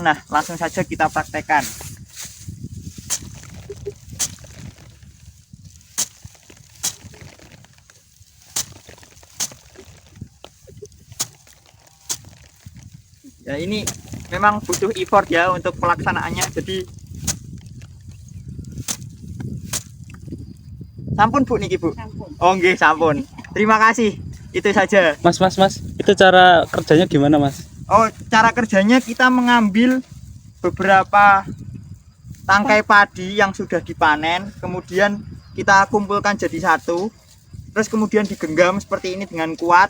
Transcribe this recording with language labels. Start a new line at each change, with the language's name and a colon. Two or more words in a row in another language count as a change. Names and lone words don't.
Indonesian: Nah, langsung saja kita praktekkan. Ya, ini memang butuh effort ya untuk pelaksanaannya.
Balinese: Jadi sampun Bu niki Bu. Sampun. Oh nggih, sampun.
Indonesian: Terima kasih. Itu saja. Mas, itu cara kerjanya gimana, Mas? Oh, cara kerjanya kita mengambil beberapa tangkai padi yang sudah dipanen, kemudian kita kumpulkan jadi satu, terus kemudian digenggam seperti ini dengan kuat.